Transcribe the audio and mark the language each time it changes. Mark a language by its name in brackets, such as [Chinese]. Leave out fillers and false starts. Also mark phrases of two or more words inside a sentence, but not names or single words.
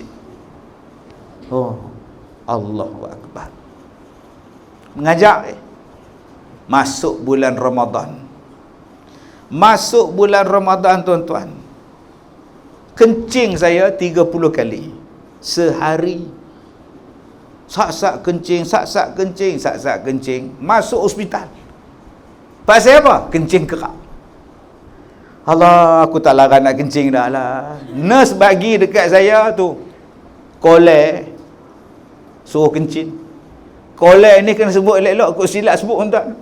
[Arabic] Oh, Allahu Akbar. [Malay] Mengajak masuk bulan Ramadan. Masuk bulan Ramadan tuan-tuan. Kencing saya 30 kali sehari. Sak-sak kencing, sak-sak kencing, sak-sak kencing. Masuk hospital. Pasal apa? Kencing kerak. Allah, aku tak larang nak kencing dah lah. Nurse bagi dekat saya tu kolek, suruh kencing. Kolek ni kena sebut elok-elok, aku silap sebut pun tak.